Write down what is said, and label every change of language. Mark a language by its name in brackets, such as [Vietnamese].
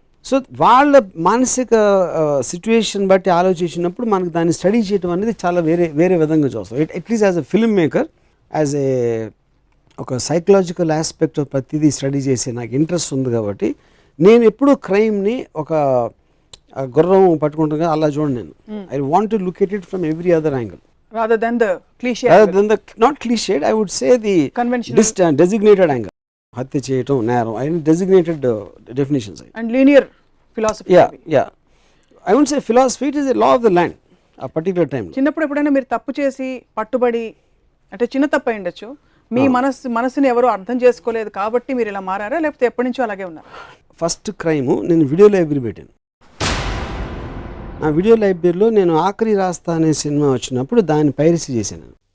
[Telugu] So వాళ్ళ మానసిక situation బట్టి ఆలోచించినప్పుడు మనకు దాన్ని స్టడీ చేయడం అనేది చాలా వేరే విధంగా చూస్తాం. At least as a film maker, as ఏ ఒక సైకలాజికల్ ఆస్పెక్ట్ ప్రతిదీ స్టడీ చేసే నాకు ఇంట్రెస్ట్ ఉంది కాబట్టి నేను ఎప్పుడూ క్రైమ్ని ఒక గుర్రం పట్టుకుంటున్నా అలా చూడండి. [English] నేను I want to look at it from every other angle rather than the cliche, not cliched, I would say the conventional designated angle. [Telugu] హత్య చేయటం నేరం, [English] I designated definitions and linear philosophy. Yeah I wouldn't say philosophy, it is a law of the land a particular time. [Telugu] చిన్నప్పుడు ఎప్పుడైనా మీరు తప్పు చేసి పట్టుబడి, అంటే చిన్న తప్పు అయి ఉండొచ్చు, మీ మనసుని ఎవరు అర్థం చేసుకోలేదు కాబట్టి మీరు ఇలా మారారా, లేకపోతే ఎప్పటి నుంచో అలాగే ఉన్నారు? ఫస్ట్ క్రైమ్ నేను వీడియో లైబ్రరీ పెట్టాను. ఆ వీడియో లైబ్రరీలో నేను ఆఖరి రాస్తా అనే సినిమా వచ్చినప్పుడు దాన్ని పైరసీ చేశాను.